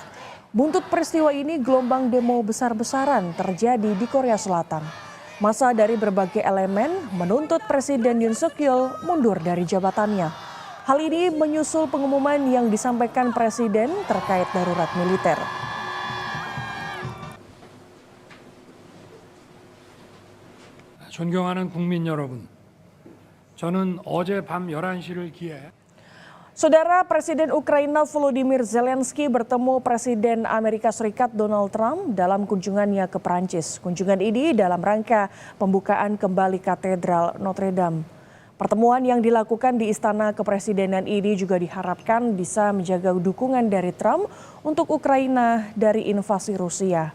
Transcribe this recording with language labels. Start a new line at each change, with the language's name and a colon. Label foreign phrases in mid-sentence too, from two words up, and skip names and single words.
Indonesian: Buntut peristiwa ini gelombang demo besar-besaran terjadi di Korea Selatan. Massa dari berbagai elemen menuntut Presiden Yoon Suk Yeol mundur dari jabatannya. Hal ini menyusul pengumuman yang disampaikan Presiden terkait darurat militer.
Korean: 존경하는 국민 여러분. 저는 어제 밤 11시를 기해
Indonesian: Saudara Presiden Ukraina Volodymyr Zelensky bertemu Presiden Amerika Serikat Donald Trump dalam kunjungannya ke Prancis. Kunjungan ini dalam rangka pembukaan kembali Katedral Notre Dame. Pertemuan yang dilakukan di Istana Kepresidenan ini juga diharapkan bisa menjaga dukungan dari Trump untuk Ukraina dari invasi Rusia.